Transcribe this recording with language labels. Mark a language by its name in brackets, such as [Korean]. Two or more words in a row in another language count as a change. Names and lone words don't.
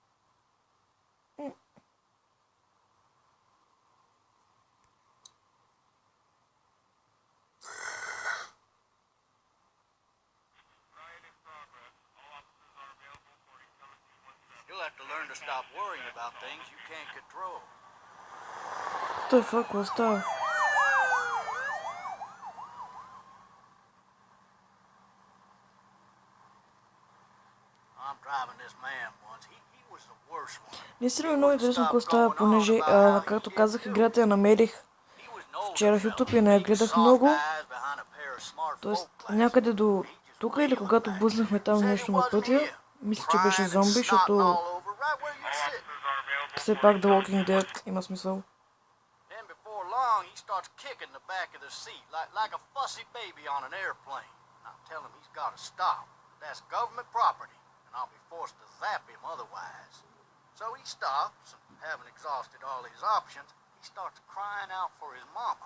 [English] You'll have to learn to stop worrying about things you can't control. What the fuck was that? I'm driving this man once. He was the worst one. [Bulgarian] Наистина е много интересно какво става, понеже, както казах, играта я намерих вчера в YouTube и не я гледах много. Тоест, някъде до тук или когато блъснахме там нещо на пътя, мисля, че беше зомби, защото все пак The Walking Dead има смисъл. [English] Then before long, he starts kicking the back of the seat like a fussy baby on an airplane. I tell him he's got to stop. That's government property, and I'll be forced to zap him otherwise. So he stops, and having exhausted all his options, he starts crying out for his mama.